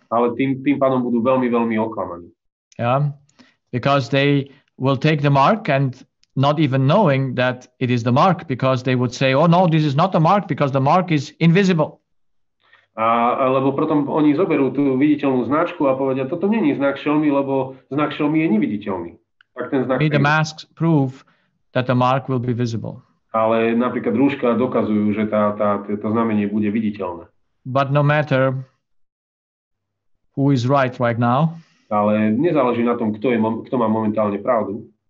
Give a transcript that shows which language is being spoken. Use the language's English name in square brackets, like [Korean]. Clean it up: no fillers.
[Slovak] Ale tým pádom budú veľmi, veľmi oklamaní. [English] Yeah, because they will take the mark and not even knowing that it is the mark, because they would say, oh no, this is not the mark because the mark is invisible. [Slovak] Lebo potom oni zoberú tú viditeľnú značku a povedia, toto není znak šelmy, lebo znak šelmy je neviditeľný. Tak ten znak [English] the masks prove that the mark will be visible. [Slovak] Ale napríklad rúška dokazujú, že to znamenie bude viditeľné. [English] But no matter who is right now, [Slovak] ale nezáleží na tom, kto má momentálne pravdu.